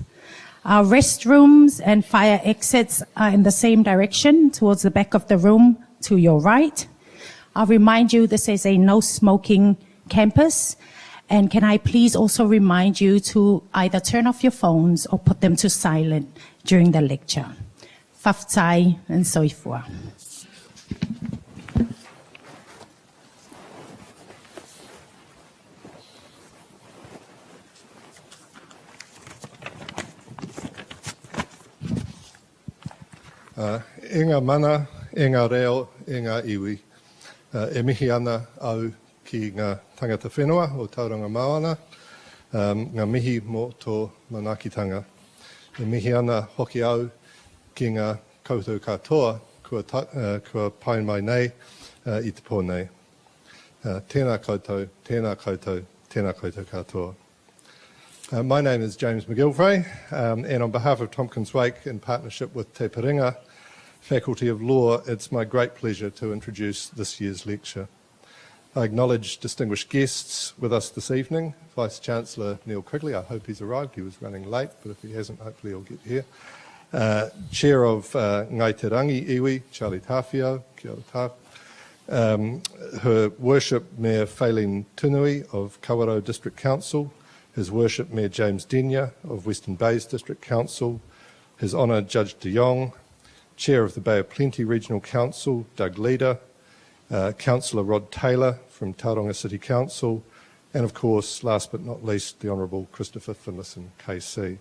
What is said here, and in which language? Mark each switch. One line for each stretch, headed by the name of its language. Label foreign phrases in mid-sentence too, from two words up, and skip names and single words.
English: Our restrooms and fire exits are in the same direction towards the back of the room to your right. I'll remind you this is a no smoking campus, and can I please also remind you to either turn off your phones or put them to silent during the lecture. Whaftai and soifua.
Māori: E ngā mana, e ngā reo, e ngā iwi. E mihi ana au ki ngā tangata whenua o Tauranga Moana, ngā mihi mō tō manakitanga. E mihi ana hoki au ki ngā koutou katoa kua pai mai nei I te pō nei. Tēnā koutou, tēnā koutou, tēnā koutou katoa.
English: My name is James McGilvray, and on behalf of Tompkins Wake, in partnership with Te Piringa Faculty of Law, it's my great pleasure to introduce this year's lecture. I acknowledge distinguished guests with us this evening. Vice-Chancellor Neil Quigley, I hope he's arrived. He was running late, but if he hasn't, hopefully he'll get here. Chair of Ngai Te Rangi Iwi, Charlie Tawhio,
Māori: kia ora tā.
English: Her Worship Mayor Faylene Tunui of Kawerau District Council, His Worship Mayor James Denyer of Western Bays District Council, His Honour Judge de Jong, Chair of the Bay of Plenty Regional Council, Doug Leader, Councillor Rod Taylor from Tauranga City Council, and of course, last but not least, the Honourable Christopher Finlayson KC.